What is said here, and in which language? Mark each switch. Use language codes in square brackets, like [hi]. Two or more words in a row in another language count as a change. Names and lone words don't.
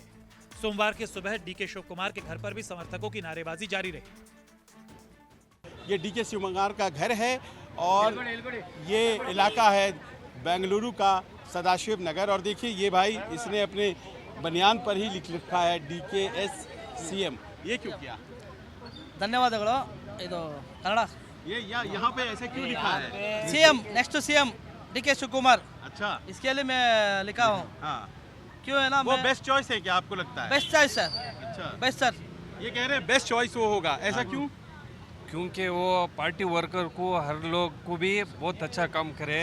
[hi] सोमवार की सुबह डीके शिवकुमार के घर पर भी समर्थकों की नारेबाजी जारी रही। ये डीके शिवकुमार का घर है और ये इलाका है बेंगलुरु का सदाशिव नगर। और देखिए ये भाई, इसने अपने बनियान पर ही लिख रखा है DKS CM। ये क्यों किया? [kn] ಧನ್ಯವಾದಗಳು ಇದು ಕನ್ನಡ [hi] ये यहाँ पे ऐसे क्यों लिखा है? CM [en] next to [hi] CM DK शिवकुमार, अच्छा, इसके लिए मैं लिखा हूँ। हाँ, क्यों है ना, वो [en] best choice [hi] है क्या आपको लगता है? [en] best choice [hi] सर, अच्छा, बेस्ट सर। ये कह रहे हैं [en] best choice [hi] वो होगा, ऐसा क्यों? क्योंकि वो [en] party worker [hi] को, हर लोग को भी बहुत अच्छा काम करे।